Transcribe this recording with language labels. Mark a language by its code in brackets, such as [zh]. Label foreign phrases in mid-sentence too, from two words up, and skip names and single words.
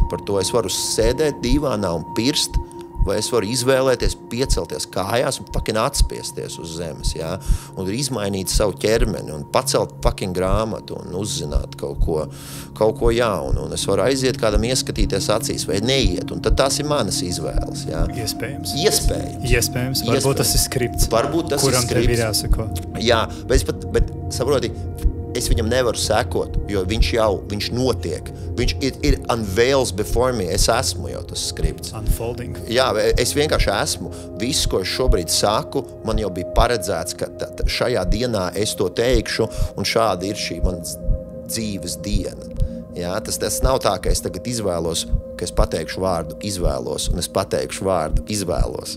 [lv] Par to es varu sēdēt dīvānā un pirst, vai es varu izvēlēties, piecelties kājās un fucking atspiesties uz zemes, un izmainīt savu ķermeni un pacelt fucking grāmatu un uzzināt kaut ko jaunu, un es varu aiziet kādam ieskatīties acīs vai neiet, un tad tās ir manas izvēles, Iespējams. Varbūt tas ir skripts, kuram tev ir jāsako. Jā, bet saproti, es viņam nevaru sekot, jo viņš notiek. Viņš ir [en] unveils before me. [lv] Es esmu jau tas skripts. Unfolding. Jā, es vienkārši esmu. Viss, ko es šobrīd saku, man jau bija paredzēts, ka šajā dienā es to teikšu, un šāda ir šī manas dzīves diena. Tas nav tā, ka es tagad izvēlos, ka es pateikšu vārdu izvēlos, un es pateikšu vārdu izvēlos.